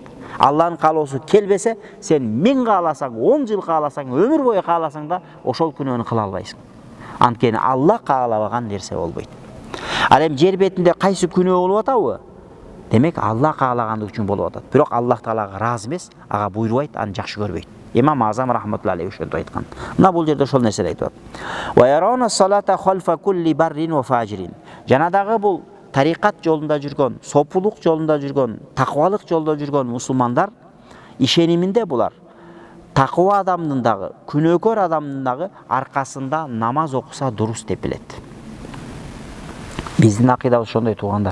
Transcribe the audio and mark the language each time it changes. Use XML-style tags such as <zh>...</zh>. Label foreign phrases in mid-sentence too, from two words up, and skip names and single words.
<ky>Алланын каалоосу келбесе, сен 1000 кааласаң, 10 жыл кааласаң, өмүр бою кааласаң да ошол күнөөнү кыла албайсың. Анткени Алла каалабаган нерсе болбойт. Ал эми жер бетинде кайсы күнөө болуп атабы? Демек Алла каалагандык үчүн болуп атат. Бирок Аллах Таалага ыраазы эмес, ага буйрубайт, аны жакшы көрбөйт. Имам Азам</ky> <ar>رحمة الله عليه</ar> <ky>ошентип айткан. Мына бул жерде ошол нерсени айтып атат.</ky> <ar>ونرى الصلاة خلف كل بر وفاجر.</ar> <ky>Жана дагы бул тарикат жолунда жүргөн, сопулук жолунда жүргөн, таквалык жолдо жүргөн мусулмандар ишениминде булар таква адамдын дагы, күнөөкөр адамдын дагы аркасында намаз окуса дурус деп билет. Биздин акыйдабыз ошондой туугандар.</ky>